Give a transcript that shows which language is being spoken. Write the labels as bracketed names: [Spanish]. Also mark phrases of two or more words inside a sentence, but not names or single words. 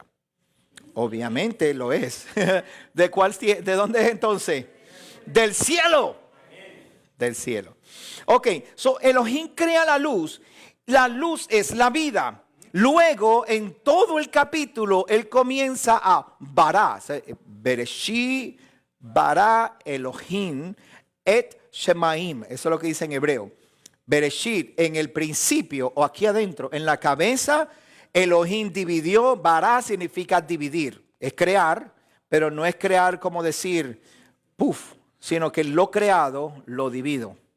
[Spanish] Obviamente lo es. ¿De dónde es entonces? Del cielo. Del cielo. Ok, Elohim crea la luz. La luz es la vida. Luego, en todo el capítulo, él comienza a bará. [Hebrew] Bereshit, bará, Elohim, et Shemaim. [Spanish] Eso es lo que dice en hebreo. Bereshit, en el principio, o aquí adentro, en la cabeza, Elohim dividió. Bará significa dividir. Es crear, pero no es crear como decir, puf, sino que lo creado lo divido.